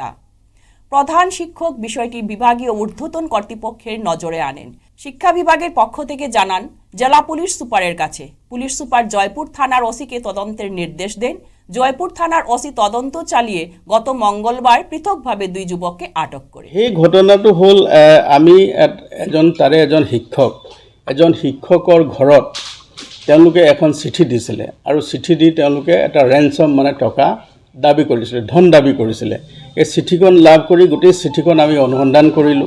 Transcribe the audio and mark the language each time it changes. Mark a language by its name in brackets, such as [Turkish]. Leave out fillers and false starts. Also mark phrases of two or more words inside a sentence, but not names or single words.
[Bangla] প্রধান শিক্ষক বিষয়টি বিভাগীয় ঊর্ধ্বতন কর্তৃপক্ষের নজরে আনেন। শিক্ষা বিভাগের পক্ষ থেকে জানান জেলা পুলিশ সুপারের কাছে। পুলিশ সুপার জয়পুর থানার ওসিকে তদন্তের নির্দেশ দেন। জয়পুর থানার ওসি তদন্ত চালিয়ে গত মঙ্গলবার পৃথকভাবে 2 যুবককে আটক করে। [Assamese] এই ঘটনাটো হল আমি এজন শিক্ষকৰ ঘৰত তেওঁলোকে এখন চিঠি দিছিলে আৰু চিঠি দি তেওঁলোকে এটা ৰেঞ্চম টকা দাবী কৰিছিলে, ধন দাবী কৰিছিলে। এই চিঠিখন লাভ কৰি গোটেই চিঠিখন আমি অনুসন্ধান কৰিলোঁ।